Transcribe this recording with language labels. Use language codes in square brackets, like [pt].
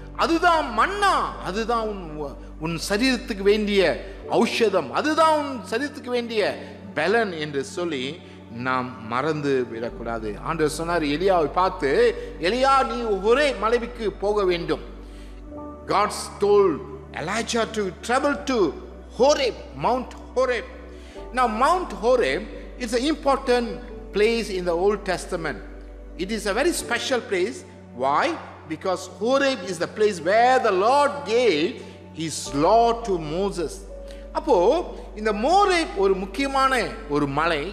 [ta] அதுதான் மன்னா, அதுதான் உன் சரீரத்துக்கு வேண்டிய ஔஷதம், அதுதான் உன் சரீரத்துக்கு வேண்டிய பலன் என்று சொல்லி நாம் மறந்து விடக்கூடாது. ஆண்டவர் சொன்னார் எலியாவை பார்த்து, எலியா நீ ஒரே மலைக்கு போக வேண்டும். [en] God told Elijah to travel to Horeb, Mount Horeb. Now Mount Horeb is an important place in the Old Testament. It is a very special place. Why? Because Horeb is the place where the Lord gave his law to Moses. [ta] அப்போ இந்த மோரேப் ஒரு முக்கியமான ஒரு மலை.